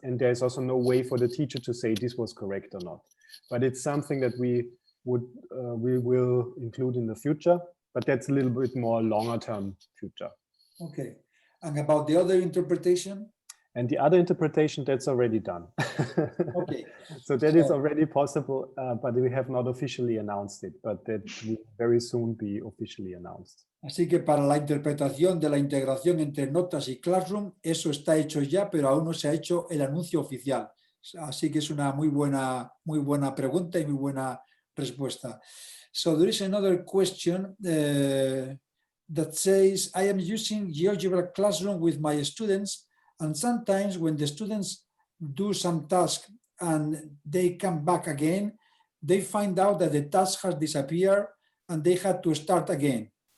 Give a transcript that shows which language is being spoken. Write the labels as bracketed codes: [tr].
[en] And there's also no way for the teacher to say this was correct or not. But it's something that we will include in the future, but that's a little bit more longer term future. Okay. And about the other interpretation? And the other interpretation, that's already done. Okay. So that is already possible, but we have not officially announced it, but that will very soon be officially announced. [es] Así que para la interpretación de la integración entre notas y Classroom, eso está hecho ya, pero aún no se ha hecho el anuncio oficial. Así que es una muy buena pregunta y muy buena respuesta. [en] So there is another question that says, I am using GeoGebra Classroom with my students, and sometimes when the students do some task and they come back again, they find out that the task has disappeared and they had to start again.